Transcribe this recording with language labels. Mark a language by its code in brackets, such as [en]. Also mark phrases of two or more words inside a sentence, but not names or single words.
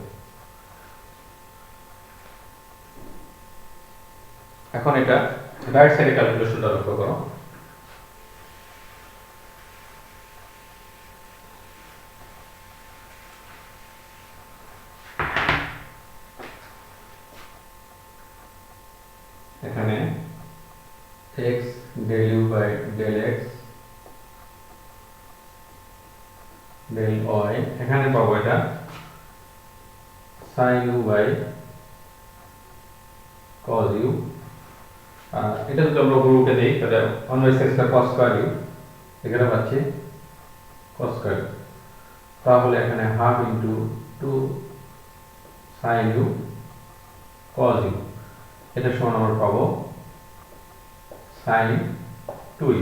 [bn] এখন এটা [en] right side [bn] ক্যালকুলেশনটা লক্ষ্য করো। এখানে [en] x del u by del x del y, [bn] এখানে পাবো এটা [en] sin u by cos u, [bn] এটা যদি আমরা উপরে উঠে দিই তাহলে [en] 1 by sec square cos square u, [bn] এখানে পাচ্ছি [en] cos square, [bn] তাহলে এখানে [en] half into 2 sin u cos u, [bn] এটা সমান আমরা পাবো [en] sin 2u।